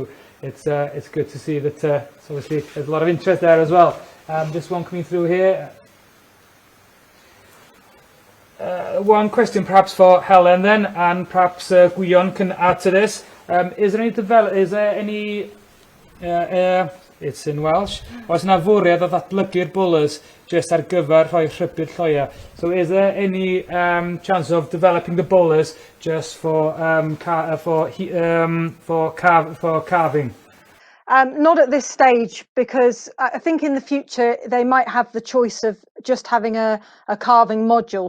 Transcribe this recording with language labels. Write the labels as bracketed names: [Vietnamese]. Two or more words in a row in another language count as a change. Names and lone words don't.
[English] It's good to see that obviously there's a lot of interest there as well. Just one coming through here. One question perhaps for Helen then, and perhaps Gwion can add to this. Is there any it's in Welsh. [Welsh] Oes yna fwriad o ddatblygu'r bolus just ar gyfer rhoi rhybu'r lloia? [English] So is there any chance of developing the bolus just for carving? Not at this stage, because I think in the future they might have the choice of just having a carving module.